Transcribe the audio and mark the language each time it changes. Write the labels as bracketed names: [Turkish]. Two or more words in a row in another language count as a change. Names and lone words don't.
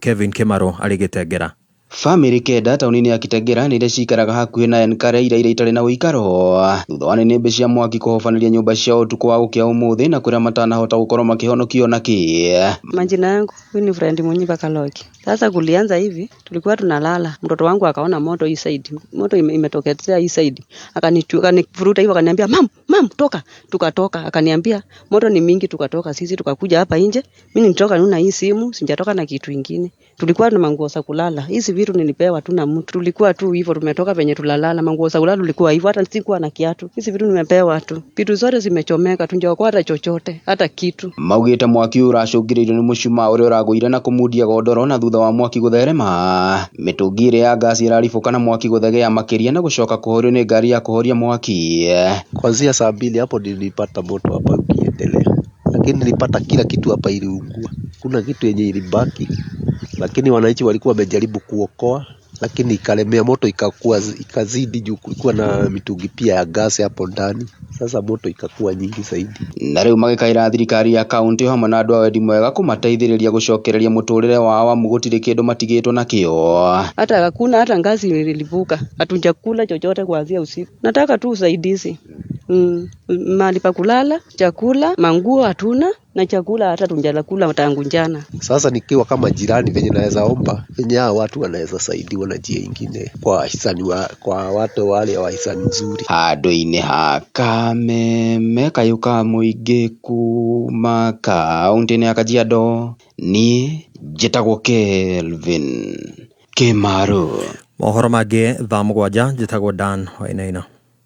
[Kikuyu] Kevin Kimaru arĩ Gitengera. Family kenda taũni-inĩ ya Kitengera nĩ iria cikaraga hakuhĩ na Enkare iria itarĩ na ũikaro thutha wa nĩnĩmbĩ cia mwaki kũhofanĩria nyũmba ciao ũtukũ wa gũkĩa ũmũthĩ na kũrĩa matanahota gũkorwo makĩhonokio naki. [Swahili] Majina yangu Winifred Munyiva Kaloki. Sasa kulianza hivi, tulikuwa tunalala, mtoto wangu akaona moto hii side, moto imetokezea hii side, akanivuruta hivyo, akaniambia mam toka. Tukatoka, akaniambia moto ni mingi, tukatoka sisi tukakuja hapa nje. Mimi nitoka nuna hii simu, sijatoka na kitu kingine. Tulikuwa na manguo za kulala, hizi vitu nilipewa tu na mtu, tulikuwa tu hivyo, tumetoka venye tulalala, manguo za kulala tulikuwa hivyo, hata sikuwa na kiatu, hizi vitu nimepewa tu, vitu zote zimechomeka, tunjaokuwa hata chochote, hata kitu. [Kikuyu] Maugĩte mwaki ũracũngĩrĩirio nĩ mũcumaa ũrĩa ũragũire na kũmundia godoro na thutha wa mwaki gũtherema. Mĩtũngi ĩrĩa ya gasi ĩraribũka na mwaki gũthegea makĩria na gũcoka kũhorio nĩ ngari ya kũhoria mwaki. [Swahili] Kuanzia saa 2 hapo nilipata moto hapa ukiendelea, lakini nilipata kila kitu hapa iliungua, kuna kitu yenye ilibaki, lakini wananchi walikuwa wamejaribu kuokoa, lakini ikalemea, moto ikazidi juu kulikuwa na mitungi pia ya gasi hapo ndani. Sasa moto ikakuwa nyingi zaidi. [Kikuyu] Na rĩu magĩkaĩra thirikari ya kaunti hamwe na andũ a wendi mwega kũmateithĩrĩria gũcokereria mũtũrĩre wao amu gũtirĩ kĩndũ matigĩtwo nakĩo. [Swahili] Hata hakuna hata ngazi ilipuka, hatujakula chochote kuanzia usiku. Nataka tu usaidizi. Mahali pa kulala, chakula, manguo hatuna, na chakula hata tunjalakula tangu jana. Sasa nikiwa kama jirani venye naweza omba, venye hao watu wanaweza saidiwa na njia nyingine kwa hisani kwa watu wale wa hisani nzuri. [Kikuyu] Handũ-inĩ ha Kameme kayuka mũingĩ kuma kaunti-inĩ ya Kajiado, niĩ njĩtagwo Kelvin Kimaru. Mohoro mangĩ thaa 7 njĩtagwo Dan Wainaina.